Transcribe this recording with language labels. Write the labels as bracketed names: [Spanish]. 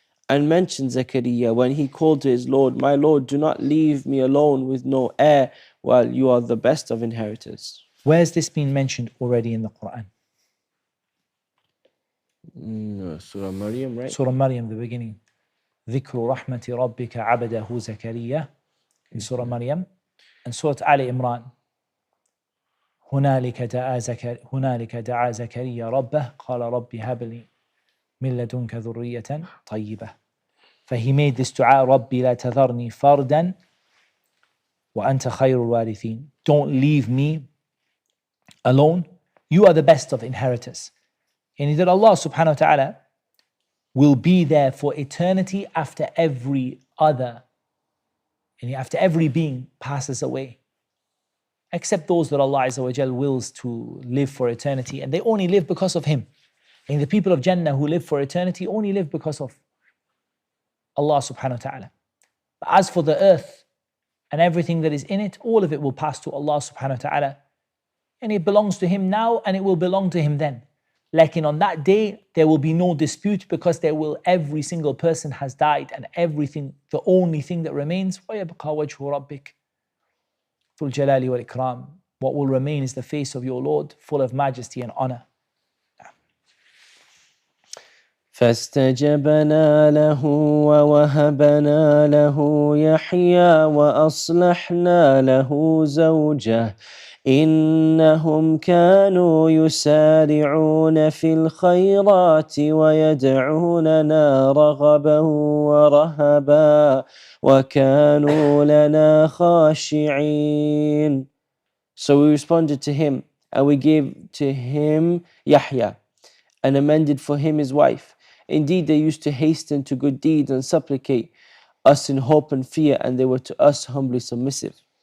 [English] And mentioned Zakariya when he called to his Lord, my Lord, do not leave me alone with no heir while you are the best of inheritors. Where's this been mentioned already in the Qur'an? Surah Maryam, right? Surah Maryam, the beginning. [Arabic] ذكر رحمة ربك عبده زكريا [English] in Surah Maryam, and Surah Ali Imran. [Arabic] هنالك دعا زكريا ربه قال رب هب لي من لدنك ذرية طيبة. [English] For he made this dua, [Arabic] ربي لا تذرني فردا وأنت خير الوارثين. [English] Don't leave me alone. You are the best of inheritors. And that Allah subhanahu wa ta'ala will be there for eternity after every other, and after every being passes away. Except those that Allah Azza wa Jal wills to live for eternity, and they only live because of Him. And the people of Jannah who live for eternity only live because of Allah subhanahu wa ta'ala. But as for the earth and everything that is in it, all of it will pass to Allah subhanahu wa ta'ala. And it belongs to Him now, and it will belong to Him then. Like on that day, there will be no dispute because every single person has died, and everything, the only thing that remains, [Arabic] وَيَبْقَى وَجْهُ رَبِّكَ ذُو الْجَلَالِ وَالْإِكْرَامِ. [English] What will remain is the face of your Lord, full of majesty and honor. [Arabic] فاستجبنا له ووهبنا له يحيى وأصلحنا له زوجه إنهم كانوا يسارعون في الخيرات ويدعوننا رغبا ورهبا وكانوا لنا خاشعين. [English] So we responded to him, and we gave to him Yahya, and amended for him his wife. Indeed, they used to hasten to good deeds and supplicate us in hope and fear, and they were to us humbly submissive.